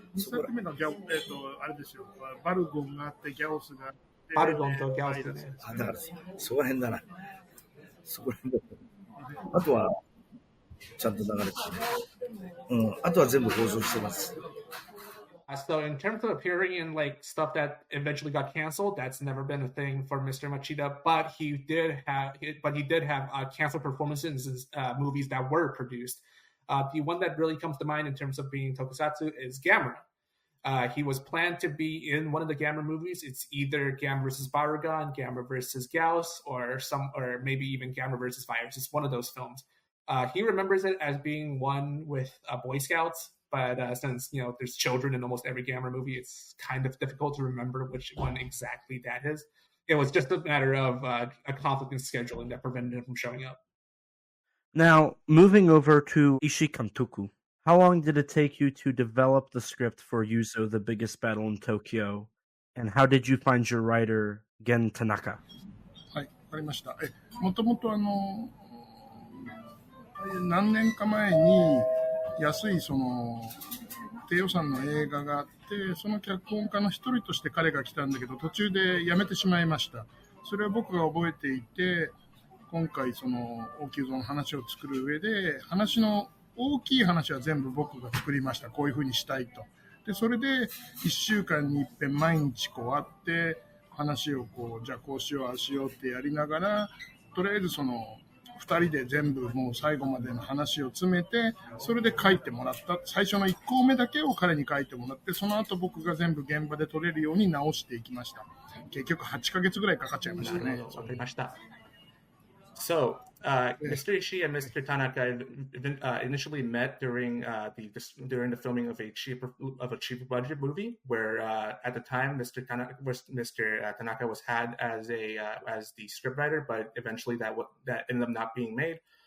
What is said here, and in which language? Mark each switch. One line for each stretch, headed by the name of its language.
Japanese: 2作目のあれですよ。バルゴンがあって、ギャオスがあって。バルゴンとギャオスね。だからそこら辺だな。そこら辺だ。あとはちゃんと流れてる。あとは全部放送してます。
English: So in terms of appearing in like stuff that eventually got canceled, that's never been a thing for Mr. Machida. But he did have canceled performances in movies that were produced. The one that really comes to mind in terms of being Tokusatsu is Gamera. He was planned to be in one of the Gamera movies. It's either Gamera vs. Barugan, Gamera vs. Gauss, or maybe even Gamera vs. Virus. It's one of those films. He remembers it as being one with Boy Scouts, but since there's children in almost every Gamera movie, it's kind of difficult to remember which one exactly that is. It was just a matter of a conflict in scheduling that prevented him from showing up. Now, moving over to Ishii Kamtoku. How long did it take you to develop the script for Yuzo, The Biggest Battle in Tokyo? And how did you find your writer, Gen Tanaka?
Japanese: はい、わかりました。もともと何年か前に安い低予算の映画があって、その脚本家の一人として彼が来たんだけど、途中で辞めてしまいました。それを僕が覚えていて、今回大きいぞの話を作る上で、大きい話は全部僕が作りました。こういうふうにしたいと。で、それで1週間に一遍毎日会って、話をじゃあこうしよう、ああしようってやりながら、とりあえず2人で全部もう最後までの話を詰めて、それで書いてもらった。最初の1項目だけを彼に書いてもらって、その後僕が全部現場で撮れるように直していきました。結局8ヶ月ぐらいかかっちゃいましたね。わかりました。
English: So, Mr.
Japanese: Ishii and Mr.
English: Tanaka initially met during the filming of a cheaper budget movie, where at the time Mr. Tanaka was had as the scriptwriter, but eventually that ended up not being made.